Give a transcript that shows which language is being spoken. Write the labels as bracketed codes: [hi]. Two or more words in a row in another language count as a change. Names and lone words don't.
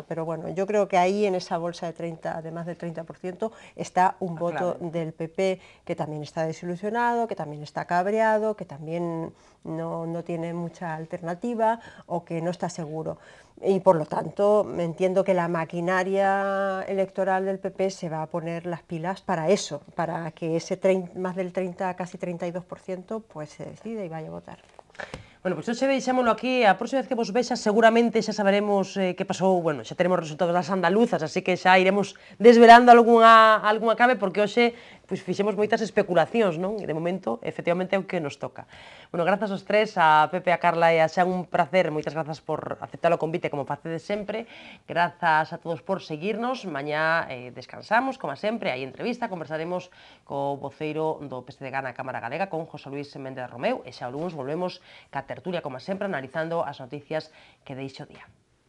[es] Pero bueno, yo creo que ahí en esa bolsa de más del 30% está un voto del PP que también está desilusionado, que también está cabreado, que también no tiene mucha alternativa o que no está seguro. Y por lo tanto entiendo que la maquinaria electoral del PP se va a poner las pilas para eso, para que ese más del 30, casi 32% pues se decida y vaya a votar. [gl] Bueno, pois hoxe deixámoslo aquí, a próxima vez que vos vexa seguramente xa saberemos que pasou, bueno, xa teremos resultados das andaluzas, así que xa iremos desvelando algunha clave, porque hoxe pois fixemos moitas especulacións, non? E de momento, efectivamente, é o que nos toca. Bueno, grazas aos tres, a Pepe, a Carla e a Xan, un placer, moitas grazas por aceptar o convite como facedes sempre, grazas a todos por seguirnos, mañá descansamos, como sempre, hai entrevista, conversaremos co voceiro do PSDG na Cámara Galega, con José Luis Méndez Romeu, e xa o lunes volvemos ca tertulia, como sempre, analizando as noticias que deixa o día.